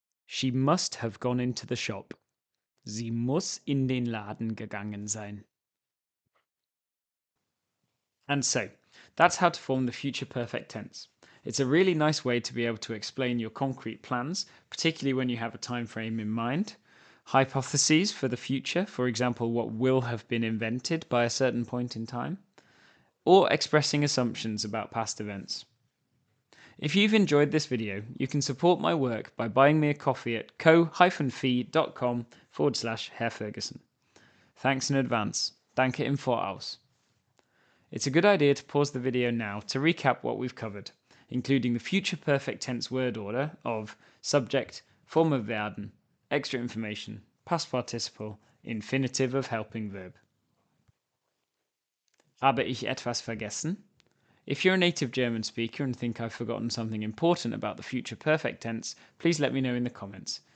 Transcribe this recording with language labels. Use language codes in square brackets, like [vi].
[en] She must have gone into the shop. [de] Sie muss in den Laden gegangen sein. [en] And so, that's how to form the future perfect tense. It's a really nice way to be able to explain your concrete plans, particularly when you have a time frame in mind, hypotheses for the future, for example, what will have been invented by a certain point in time, or expressing assumptions about past events. If you've enjoyed this video, you can support my work by buying me a coffee at ko-fi.com/Herr Ferguson. Thanks in advance. [de] Danke im Voraus. [en] It's a good idea to pause the video now to recap what we've covered, including the future perfect tense word order of subject, form of werden, extra information, past participle, infinitive of helping verb. [de] Habe ich etwas vergessen? [en] If you're a native German speaker and think I've forgotten something important about the future perfect tense, please let me know in the comments.